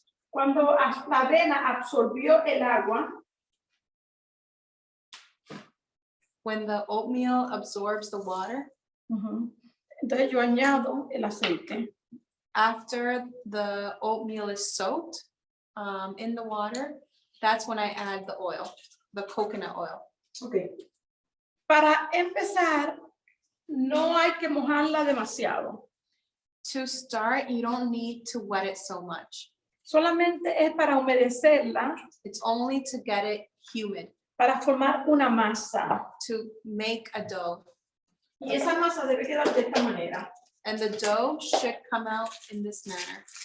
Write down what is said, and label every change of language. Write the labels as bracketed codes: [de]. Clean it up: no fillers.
[es] Cuando la avena absorbió el agua, [en] When the oatmeal absorbs the water, [es] entonces yo añado el aceite. [en] after the oatmeal is soaked in the water, that's when I add the oil, the coconut oil. Okay. [es] Para empezar, no hay que mojarla demasiado. [en] To start, you don't need to wet it so much. [es] Solamente es para humedecerla, [en] It's only to get it humid, [es] para formar una masa. [en] to make a dough. [es] Y esa masa debe quedar de esta manera. [en] And the dough should come out in this manner.